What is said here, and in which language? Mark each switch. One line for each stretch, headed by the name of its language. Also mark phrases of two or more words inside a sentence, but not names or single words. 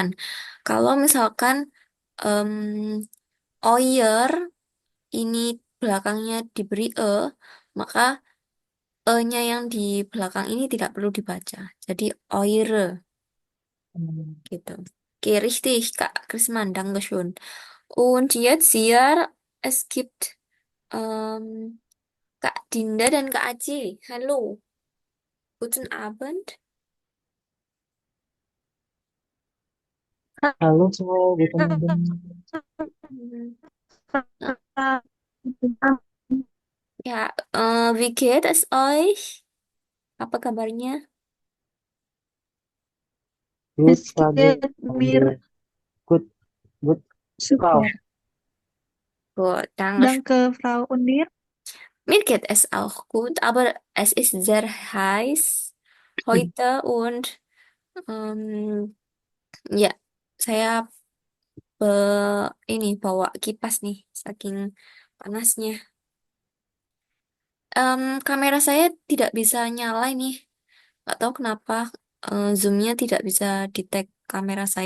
Indonesian: Kalau misalkan em, Oyer ini belakangnya diberi maka E-nya yang di belakang ini tidak perlu dibaca. Jadi Eure hmm. gitu. Oke,
German: richtig, Kak Krisman, Dankeschön. Und jetzt hier, es gibt Kak Dinda dan Kak Aci. Halo, guten Abend. Halo, guten Abend.
Indonesian: Hmm, nah, ya,
German: wie geht es euch?
Indonesian: Apa kabarnya?
German: Gut, Es Frage. geht Und mir gut, gut, Frau. super. Gut, danke. Danke, Frau Unir. Mir geht es auch gut, aber es ist sehr heiß heute und ähm,
Indonesian: ya, saya ini bawa kipas nih, saking panasnya. Kamera saya tidak bisa nyala nih, nggak tahu kenapa zoomnya tidak bisa detect kamera saya.